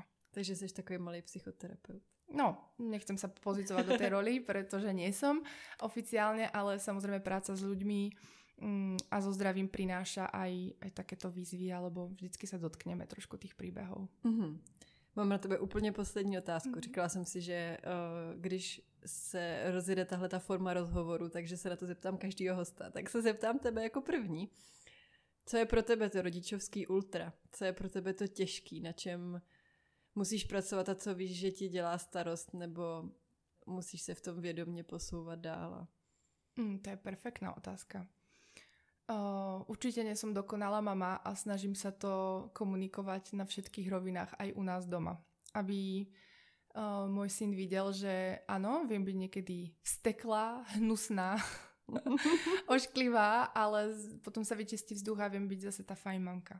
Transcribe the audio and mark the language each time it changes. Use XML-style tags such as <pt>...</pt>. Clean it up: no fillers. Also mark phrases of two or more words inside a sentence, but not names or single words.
<cs>Takže jsi takový malý psychoterapeut.</cs> <sk>No, nechcem sa pozícovať do tej roli, pretože nie som oficiálne, ale samozrejme práca s ľuďmi a so zdravím prináša aj takéto výzvy, alebo vždycky sa dotkneme trošku tých príbehov.</sk> <cs>Mám na tebe úplně poslední otázku. Říkala jsem si, že když se rozjede tahle ta forma rozhovoru, takže se na to zeptám každýho hosta, tak se zeptám tebe jako první. Co je pro tebe to rodičovský ultra? Co je pro tebe to těžký? Na čem musíš pracovat a co víš, že ti dělá starost, nebo musíš se v tom vědomě posouvat dál?</cs> <sk>To je perfektná otázka. Určite nie som dokonalá mama a snažím sa to komunikovať na všetkých rovinách aj u nás doma. Aby môj syn videl, že áno, viem byť niekedy vsteklá, hnusná, ošklivá, ale potom sa vyčistí vzduch a viem byť zase tá fajn mamka.</sk>